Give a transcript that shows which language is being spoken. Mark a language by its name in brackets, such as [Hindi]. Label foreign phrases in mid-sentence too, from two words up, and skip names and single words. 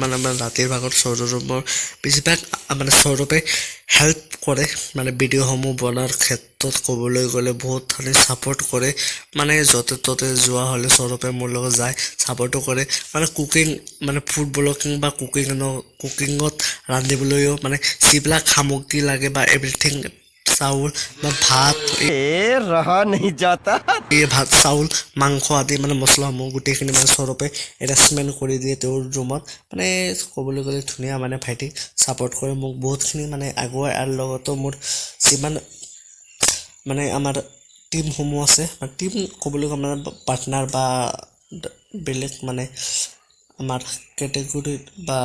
[Assamese] মানে আমাৰ ৰাতিৰ ভাগত সৌৰভৰ বেছিভাগ মানে সৌৰভে হেল্প কৰে মানে ভিডিঅ'সমূহ বনোৱাৰ ক্ষেত্ৰত ক'বলৈ গ'লে বহুতখিনি ছাপোৰ্ট কৰে। মানে য'তে ত'তে যোৱা হ'লে সৌৰভে মোৰ লগত যায় ছাপোৰ্টো কৰে। মানে কুকিং মানে [English] food blogging [Assamese] বা কুকিঙত ৰান্ধিবলৈও মানে যিবিলাক সামগ্ৰী লাগে বা এভৰিথিং চাউল বা ভাত [Hindi] रहा नहीं जाता. [Assamese] ভাত চাউল মাংস আদি মানে মছলাসমূহ গোটেইখিনি মানে সৌৰভে এৰেঞ্জমেণ্ট কৰি দিয়ে তেওঁৰ ৰুমত। মানে ক'বলৈ গ'লে ধুনীয়া মানে ভাইটিক ছাপোৰ্ট কৰে মোক বহুতখিনি মানে আগুৱাই। আৰু লগতো মোৰ যিমান মানে আমাৰ টিমসমূহ আছে টিম ক'বলৈ গ'লে মানে পাৰ্টনাৰ বা বেলেগ মানে আমাৰ কেটেগৰীত বা